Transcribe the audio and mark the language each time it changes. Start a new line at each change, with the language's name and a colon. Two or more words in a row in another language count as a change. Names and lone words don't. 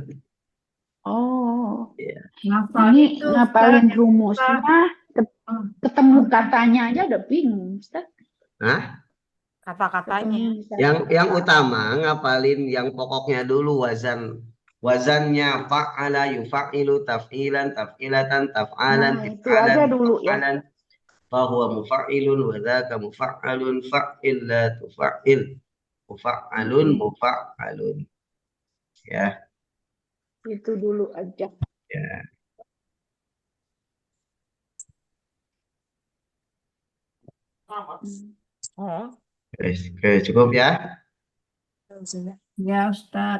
Indonesian: Oh, Iya. Ngafal ini itu ngapalin Ustaz, rumusnya, ketemu katanya aja udah bingung Ustaz. Hah? Kata-katanya. Yang utama ngapalin yang pokoknya dulu, wazannya fa'ala,
Arabic: يُفَعِّلُ تَفْعِيلًا تَفْعِلَةً تَفْعَالًا,
Indonesian: Nah, itu aja dulu ya.
Arabic: تَفْعَالًا فَهُوَ مُفَعِّلٌ وَذَاكَ مُفَعَّلٌ فَعِّلْ لَا تُفَعِّلْ مُفَعَّلٌ مُفَعَّلٌ.
Indonesian: Ya, Itu dulu aja. ya. Oh. Oke, cukup ya. ya Ustaz.